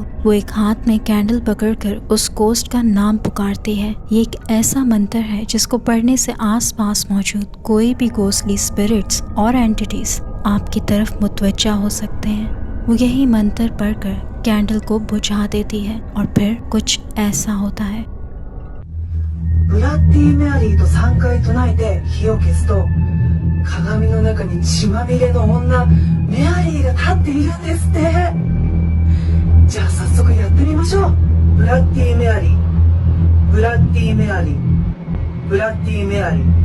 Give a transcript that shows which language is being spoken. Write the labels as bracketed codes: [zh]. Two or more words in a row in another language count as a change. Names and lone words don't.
[hi] वो एक हाथ में कैंडल पकड़कर उस गोस्ट का नाम पुकारती है। ये एक ऐसा मंत्र है जिसको पढ़ने से आसपास मौजूद कोई भी [en] ghostly spirits [hi] और एंटिटीज आपकी तरफ मुतवज्जा हो सकते हैं। वो यही मंत्र पढ़कर कैंडल को बुझा देती है और फिर कुछ ऐसा होता है। [ja] ブラッディメアリーと3回唱えて火を消すと鏡の中に血まみれの女メアリーが立っているんですって。じゃあ早速やってみましょう。ブラッディメアリー、ブラッディメアリー、ブラッディメアリー。